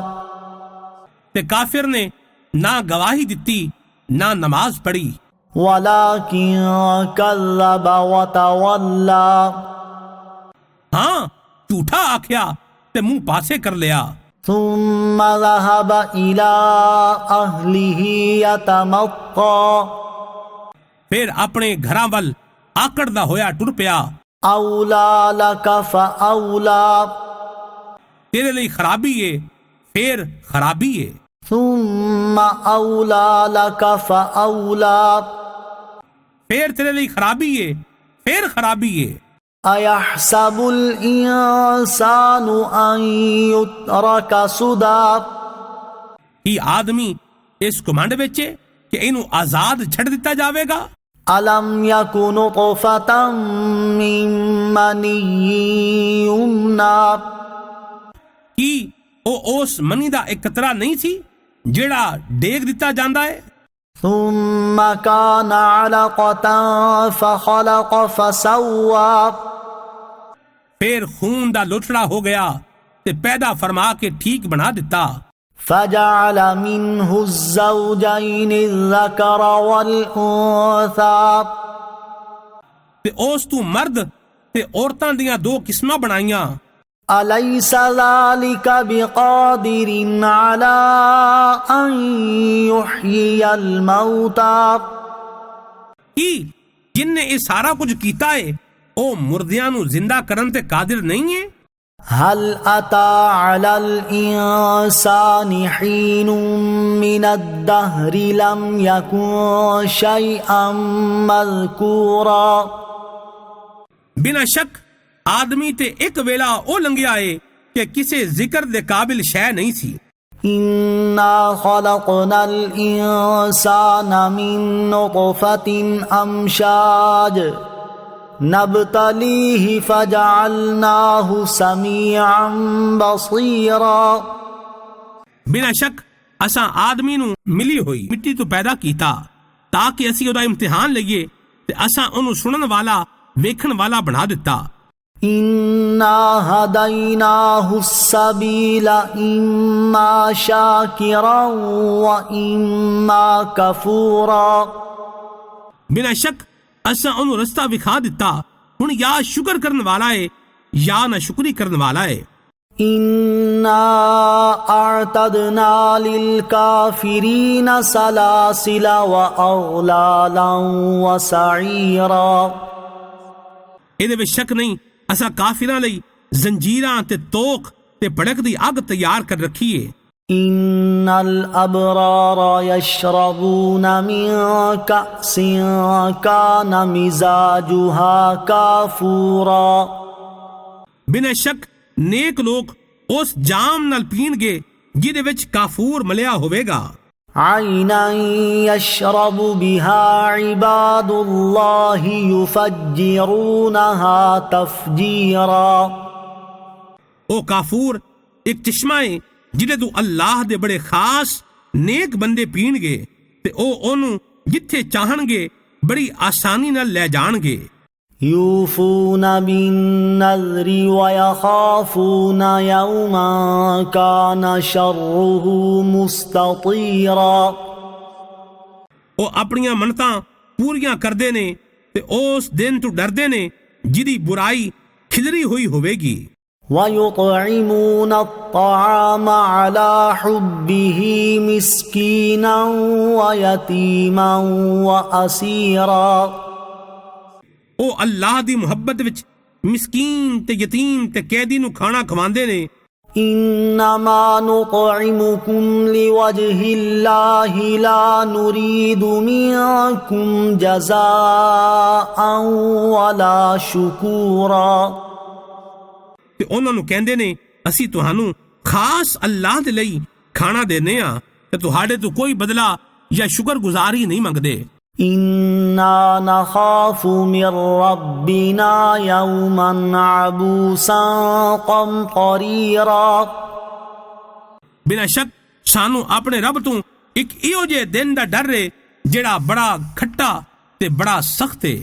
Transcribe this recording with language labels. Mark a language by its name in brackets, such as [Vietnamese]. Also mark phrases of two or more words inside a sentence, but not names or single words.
[Punjabi] ਤੇ ਕਾਫਿਰ ਨੇ ਨਾ ਗਵਾਹੀ ਦਿੱਤੀ ਨਾ ਨਮਾਜ਼ ਪੜ੍ਹੀ [Arabic] ولكن كذب وتولى [Punjabi] ਹਾਂ ਝੂਠਾ ਆਖਿਆ ਤੇ ਮੂੰਹ ਪਾਸੇ ਕਰ ਲਿਆ। [Arabic] ثم ذهب إلى أهله يتمطى [Punjabi] ਫਿਰ ਆਪਣੇ ਘਰਾਂ ਵੱਲ ਆਕੜਦਾ ਹੋਇਆ ਟੁਰ ਪਿਆ। [Arabic] أولى لك فأولى [Punjabi] ਤੇਰੇ ਲਈ ਖਰਾਬੀ ਏ ਫਿਰ ਖਰਾਬੀ ਏ। [Arabic] ثم أولى لك فأولى [Punjabi] ਫਿਰ ਤੇਰੇ ਲਈ ਖਰਾਬੀ ਏ ਫਿਰ ਖਰਾਬੀ ਏ। [Arabic] أيحسب الإنسان أن يترك سدى [Punjabi] ਕੀ ਆਦਮੀ ਇਸ ਘਮੰਡ ਵਿੱਚ ਏ ਕਿ ਇਹਨੂੰ ਆਜ਼ਾਦ ਛੱਡ ਦਿੱਤਾ ਜਾਵੇਗਾ। [Arabic] ألم يك نطفة من مني يمنى [Punjabi] ਕੀ ਉਹ ਉਸ ਮਨੀ ਦਾ ਇੱਕ ਕਤਰਾ ਨਹੀਂ ਸੀ ਜਿਹੜਾ ਡੇਗ ਦਿੱਤਾ ਜਾਂਦਾ ਹੈ। [Arabic] ثم كان علقة فخلق فسوى [Punjabi] ਫਿਰ ਖੂਨ ਦਾ ਲੋਟੜਾ ਹੋ ਗਿਆ ਤੇ ਪੈਦਾ ਫਰਮਾ ਕੇ ਠੀਕ ਬਣਾ ਦਿੱਤਾ। [Arabic] فجعل منه الزوجين الذكر والأنثى [Punjabi] ਤੇ ਉਸ ਤੋਂ ਮਰਦ ਤੇ ਔਰਤਾਂ ਦੀਆਂ ਦੋ ਕਿਸਮਾਂ ਬਣਾਈਆਂ। [Arabic] أليس ذلك بقادر على أن يحيي الموتى [Punjabi] ਕੀ ਜਿਨਨੇ ਇਹ ਸਾਰਾ ਕੁਝ ਕੀਤਾ ਹੈ ਉਹ ਮੁਰਦਿਆਂ ਨੂੰ ਜ਼ਿੰਦਾ ਕਰਨ ਤੇ ਕਾਦਰ ਨਹੀਂ ਹੈ। [Arabic] هل أتى على الإنسان حين من الدهر لم يكن شيئا مذكورا [Punjabi] ਬਿਨਾਂ ਸ਼ੱਕ ਆਦਮੀ ਤੇ ਇੱਕ ਵੇਲਾ ਉਹ ਲੰਘਿਆ ਏ ਕਿ ਕਿਸੇ ਜ਼ਿਕਰ ਦੇ ਕਾਬਿਲ ਸ਼ੈ ਨਹੀਂ ਸੀ। [Arabic] إنا خلقنا الإنسان من نطفة أمشاج نبتليه فجعلناه سميعا بصيرا [Punjabi] ਬਿਨਾਂ ਸ਼ੱਕ ਅਸਾਂ ਆਦਮੀ ਨੂੰ ਮਿਲੀ ਹੋਈ ਮਿੱਟੀ ਤੋਂ ਪੈਦਾ ਕੀਤਾ تاکہ اسی ਉਹਦਾ ਇਮਤਿਹਾਨ ਲਈਏ ਤੇ ਅਸਾਂ ਉਹਨੂੰ ਸੁਣਨ ਵਾਲਾ ਵੇਖਣ ਵਾਲਾ ਬਣਾ ਦਿੱਤਾ। [Arabic] إنا هديناه السبيل إما شاكرا وإما كفورا [Punjabi] بلا شک ਅਸਾਂ ਉਹਨੂੰ ਰਸਤਾ ਵਿਖਾ ਦਿੱਤਾ، ਹੁਣ یا ਸ਼ੁਕਰ ਕਰਨ ਵਾਲਾ ਹੈ یا ਨਾ ਸ਼ੁਕਰੀ ਕਰਨ ਵਾਲਾ ਹੈ۔ [Arabic] إنا أعتدنا للكافرين سلاسل وأغلالا وسعيرا [Punjabi] ਇਹਦੇ ਵਿੱਚ ਸ਼ੱਕ ਨਹੀਂ ਅਸਾਂ ਕਾਫਿਰਾਂ ਲਈ ਜ਼ੰਜੀਰਾਂ ਤੇ ਤੋਕ ਤੇ ਭੜਕਦੀ ਅੱਗ ਤਿਆਰ ਕਰ ਰੱਖੀ ਹੈ۔ [Arabic] إن الأبرار يشربون من كأس كان مزاجها كافورا [Punjabi] ਬਿਨਾਂ ਸ਼ੱਕ ਨੇਕ ਲੋਕ ਉਸ ਜਾਮ ਨਾਲ ਪੀਣਗੇ ਜਿਹਦੇ ਵਿੱਚ ਕਾਫੂਰ ਮਲਿਆ ਹੋਵੇਗਾ। [Arabic] عينا يشرب بها عباد الله يفجرونها تفجيرا [Punjabi] ਉਹ ਕਾਫੂਰ ਇੱਕ ਚਸ਼ਮਾ ਹੈ ਜਿਹਦੇ ਤੋਂ ਅੱਲਾਹ ਦੇ ਬੜੇ ਖਾਸ ਨੇਕ ਬੰਦੇ ਪੀਣਗੇ ਤੇ ਉਹ ਉਹਨੂੰ ਜਿੱਥੇ ਚਾਹਣਗੇ ਬੜੀ ਆਸਾਨੀ ਨਾਲ ਲੈ ਜਾਣਗੇ۔ [Arabic] يوفون بالنذر ويخافون يوما كان شره مستطيرا [Punjabi] ਉਹ ਆਪਣੀਆਂ ਮੰਨਤਾਂ ਪੂਰੀਆਂ ਕਰਦੇ ਨੇ ਤੇ ਉਸ ਦਿਨ ਤੋਂ ਡਰਦੇ ਨੇ ਜਿਹਦੀ ਬੁਰਾਈ ਖਿਲਰੀ ਹੋਈ ਹੋਵੇਗੀ۔ [Arabic] ويطعمون الطعام على حبه مسكينا ويتيما وأسيرا [Punjabi] ਉਹ ਅੱਲਾਹ ਦੀ ਮੁਹੱਬਤ ਵਿੱਚ ਮਿਸਕੀਨ ਤੇ ਯਤੀਮ ਤੇ ਕੈਦੀ ਨੂੰ ਖਾਣਾ ਖਵਾਉਂਦੇ ਨੇ۔ [Arabic] إنما نطعمكم لوجه الله لا نريد منكم جزاء ولا شكورا [Punjabi] ਤੇ ਉਹਨਾਂ ਨੂੰ ਕਹਿੰਦੇ ਨੇ ਅਸੀਂ ਤੁਹਾਨੂੰ ਖਾਸ ਅੱਲਾਹ ਦੇ ਲਈ ਖਾਣਾ ਦਿੰਦੇ ਹਾਂ ਤੇ ਤੁਹਾਡੇ ਤੋਂ ਕੋਈ ਬਦਲਾ ਜਾਂ ਸ਼ੁਕਰਗੁਜ਼ਾਰੀ ਨਹੀਂ ਮੰਗਦੇ۔ [Arabic] إنا نخاف من ربنا يوما عبوسا قمطريرا [Punjabi] ਬਿਨਾਂ ਸ਼ੱਕ ਸਾਨੂੰ ਆਪਣੇ ਰੱਬ ਤੋਂ ਇੱਕ ਇਹੋ ਜਿਹੇ ਦਿਨ ਦਾ ਡਰ ਹੈ ਜਿਹੜਾ ਬੜਾ ਖੱਟਾ ਤੇ ਬੜਾ ਸਖਤ ਹੈ۔